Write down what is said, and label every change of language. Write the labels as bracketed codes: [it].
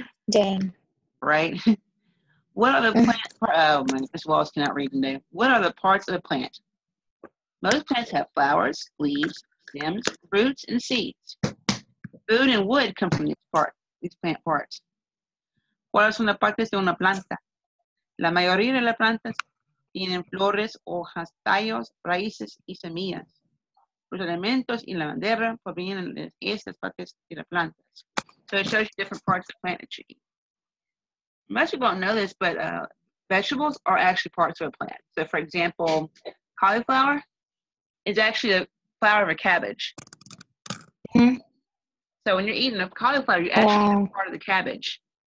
[en] Dang. Right? What are the plant? Oh man, this Wallace cannot read today. What are the parts of the plant? Most plants have flowers, leaves, stems, fruits, and seeds. Food and wood come from these plant parts. [es] ¿Cuáles son las partes de una planta? La mayoría de las plantas tienen flores, hojas, tallos, raíces y semillas. Los elementos y la madera provienen de estas partes de las plantas. [en] So it shows you different parts of the plant that you eat. Most people don't know this, but vegetables are actually parts of a plant. So for example, cauliflower is actually a flower of a cabbage. So when you're eating a cauliflower, you actually eat part of the cabbage.